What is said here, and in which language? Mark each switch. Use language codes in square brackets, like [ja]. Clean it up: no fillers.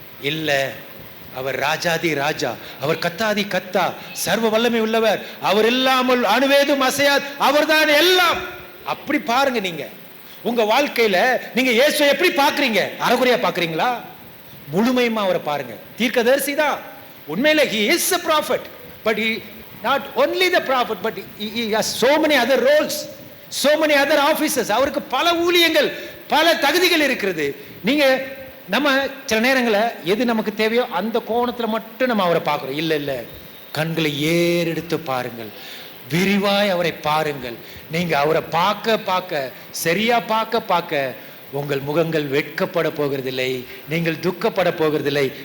[ta] இல்ல, அவர் ராஜாதி ராஜா, அவர் கத்தாதி கத்தா, சர்வ வல்லமை உள்ளவர், அவர் இல்லாமல் அணுவேதும் அசையாது, அவர் தான் எல்லாம். அப்படி பாருங்க. நீங்க உங்க வாழ்க்கையில நீங்க இயேசுவை எப்படி பார்க்கறீங்க? அரைகுறையா பார்க்கறீங்களா? முழுமையுமா அவரை பாருங்க. தீர்க்கதரிசி தான் உண்மையில. [en] he is a prophet, but he not only the prophet, but he has so many other roles, so many other offices. [ta] அவருக்கு பல ஊழியங்கள், பல தகுதிகள் இருக்கிறது. நீங்க நம்ம சில நேரங்களில் எது நமக்கு தேவையோ அந்த கோணத்தில் மட்டும் நம்ம அவரை பார்க்குறோம். இல்லை இல்லை, கண்களை ஏறெடுத்து பாருங்கள், விரிவாய் அவரை பாருங்கள். நீங்க அவரை பார்க்க பார்க்க, சரியா பார்க்க பார்க்க உங்கள் முகங்கள் வெட்கப்பட போகிறதில்லை, நீங்கள் துக்கப்பட போகிறதில்லை.